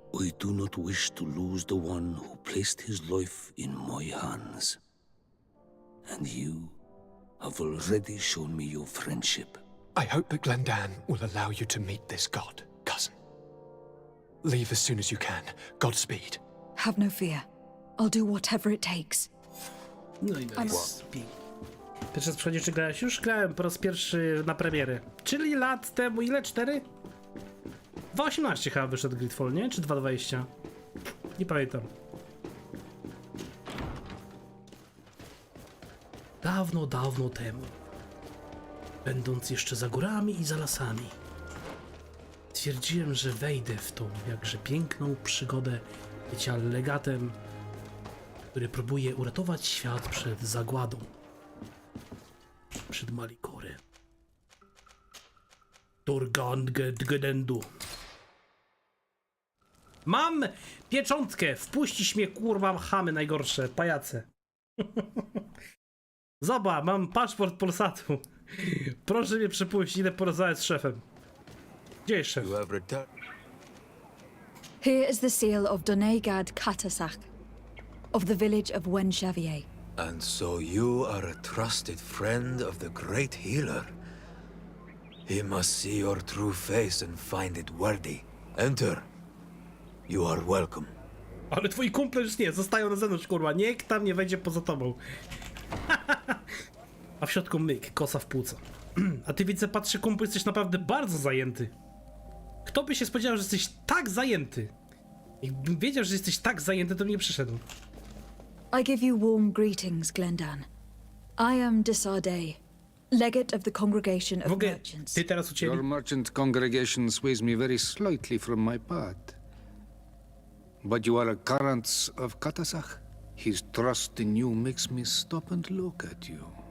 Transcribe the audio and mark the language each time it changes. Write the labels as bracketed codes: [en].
[en] I do not wish to lose the one who placed his life in my hands. And you have already shown me your friendship. I hope that Glendan will allow you to meet this god, cousin. Leave as soon as you can. Godspeed. Have no fear. I'll do whatever it takes. [pl] No i pierwszy raz przychodzi, czy grałeś? Już grałem po raz pierwszy na premiery. Czyli lat temu, ile? 4? 2.18 chyba wyszedł Greedfall, nie? Czy 2.20? Nie pamiętam. Dawno, dawno temu. Będąc jeszcze za górami i za lasami. Stwierdziłem, że wejdę w tą jakże piękną przygodę bycia legatem, który próbuje uratować świat przed zagładą. Przed Malikory. Turgandgedendu. Mam pieczątkę! Wpuścić mnie, kurwa, chamy najgorsze, pajace. Zobacz, mam paszport Polsatu. Proszę mnie przepuścić, idę porozmawiać z szefem. Gdzie jest szef? [en] Here is the seal of Donegad CozaQ, of the village of Wenxavier. And so you are a trusted friend of the great healer. He must see your true face and find it worthy. Enter. You are welcome. [pl] Ale twoi kumple już nie, zostają na zewnątrz, kurwa. Nikt tam nie wejdzie poza tobą. A w środku myk, kosa w płuco. A ty, widzę, patrzę, kumpel, jesteś naprawdę bardzo zajęty. Kto by się spodziewał, że jesteś tak zajęty? Jakbym wiedział, że jesteś tak zajęty, to bym nie przyszedł. [en] I give you warm greetings, Glendan. I am Desarday, legate of the congregation of merchants. [pl] Ty teraz ucięli? [en] Your merchant congregation sways me very slightly from my path. But you are a current of CozaQ. His trust in you makes me stop and look at you.